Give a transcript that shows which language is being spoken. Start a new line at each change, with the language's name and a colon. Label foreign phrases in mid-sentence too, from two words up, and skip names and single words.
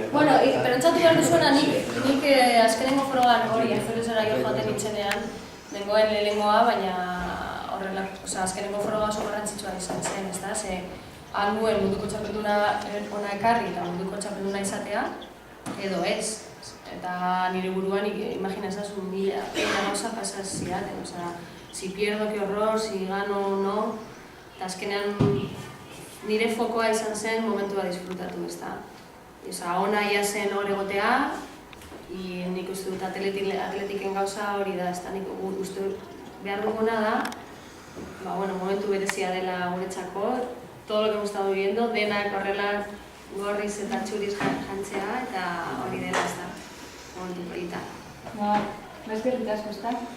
Basque: Bueno, pentsatu behar duzuena nik azkenengo frogan hori, Ferrezera jo joaten nintzenean, nengoen lehenengoa, baina horrela, azkenengo froga oso garrantzitsua izan zen, ezta? Ze han nuen munduko txapelduna ona ekarri eta munduko txapelduna izatea, edo ez. Eta nire buruan imagina ezazu mila gauza pasaz zidaten,
Spanish: si pierdo, que horror, si gano, no,
Basque: eta azkenean nire fokoa izan zen momentua disfrutatu, ezta? Ona ia zen hor egotea, nik uste dut atletiken gauza hori da, ezta? Nik uste behar duguna da, momentu berezia dela guretzako,
Spanish: todo lo que hemos estado viviendo,
Basque: denak horrela gorriz eta txuriz jantzea, eta hori dela, ezta? Momentu polita. Eskerrik asko, ezta?